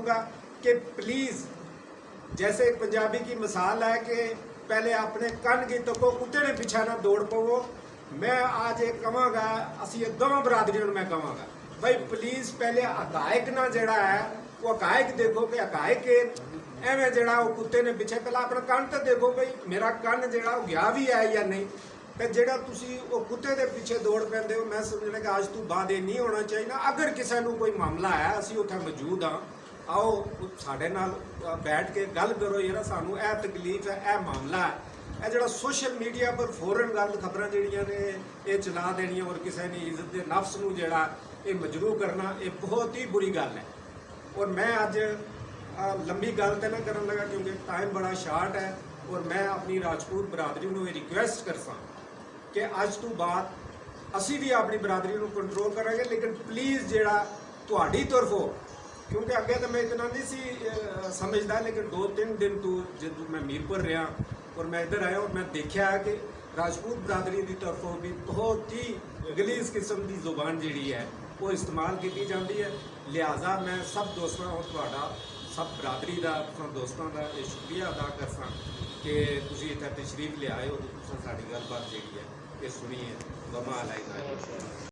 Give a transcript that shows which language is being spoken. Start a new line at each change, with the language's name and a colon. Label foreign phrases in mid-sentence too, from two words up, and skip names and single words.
Punjabi: گا کہ پلیز، جیسے ایک پنجابی کی مثال ہے کہ پہلے اپنے کن کی تکو کتے نے پیچھے نہ دوڑ پو، میں آج یہ کہاں گا، اسی دونوں برادریوں میں کہاں گا بھائی پلیز پہلے حقائق نہ جڑا ہے وہ حقائق دیکھو کہ حقائق ایویں جڑا وہ کتے نے پیچھے، پہلا اپنا کن تو دیکھو بھائی میرا کن جڑا وہ گیا بھی ہے یا نہیں، تے جڑا تسی وہ کتے دے پیچھے دوڑ پیندے ہو، میں سمجھنا کہ آج تو بعد یہ نہیں ہونا چاہیے۔ اگر کسی نو کوئی معاملہ ہے اسی اتنے موجود ہاں، آؤ ساڈے نال بیٹھ کے گل کرو، یار سانو اے تکلیف ہے، اے معاملہ ہے، اے جڑا
English: social media
Punjabi: پر فوراً گل خبراں جڑیاں نے یہ چلا دینیاں اور کسی نے عزت دے نفس نو جڑا یہ مجروح کرنا، یہ بہت ہی بری گل ہے۔ اور میں اج لمبی گل تو نہ کرن لگا کیونکہ ٹائم بڑا شارٹ ہے، اور میں اپنی راجپوت برادری نو یہ ریکویسٹ کرساں کہ اج تو بعد اسی بھی اپنی برادری نو کنٹرول کریں گے، لیکن پلیز جڑا تہاڈی طرفوں، کیونکہ اگے تو میں اتنا نہیں سی سمجھدا، لیکن 2-3 دن تو جب میں میرپور رہا اور میں ادھر آیا اور میں دیکھا ہے کہ راجپوت برادری کی طرفوں بھی بہت ہی غلیظ قسم کی زبان جڑی ہے ਉਹ ਇਸਤੇਮਾਲ ਕੀਤੀ ਜਾਂਦੀ ਹੈ। ਲਿਹਾਜ਼ਾ ਮੈਂ ਸਭ ਦੋਸਤਾਂ ਔਰ ਤੁਹਾਡਾ ਸਭ ਬਰਾਦਰੀ ਦਾ ਦੋਸਤਾਂ ਦਾ ਇਹ ਸ਼ੁਕਰੀਆ ਅਦਾ ਕਰਸਾਂ ਕਿ ਤੁਸੀਂ ਇੱਥੇ ਤਸ਼ਰੀਫ ਲਿਆਏ ਹੋ ਤੇ ਤੁਸੀਂ ਸਾਡੀ ਗੱਲਬਾਤ ਜਿਹੜੀ ਹੈ ਇਹ ਸੁਣੀ ਹੈ।
Arabic: وما علينا.